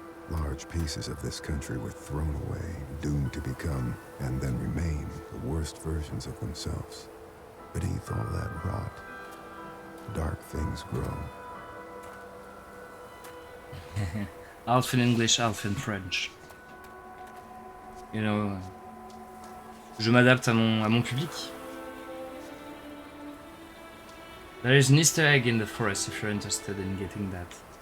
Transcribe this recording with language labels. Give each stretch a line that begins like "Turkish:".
English: Large pieces of this country were thrown away, doomed to become, and then remain, the worst versions of themselves. Beneath all that rot, dark things grow. Half in English, half in French. You know,
French: je m'adapte à mon public.
English: There is an Easter egg in the forest if you're interested in getting that.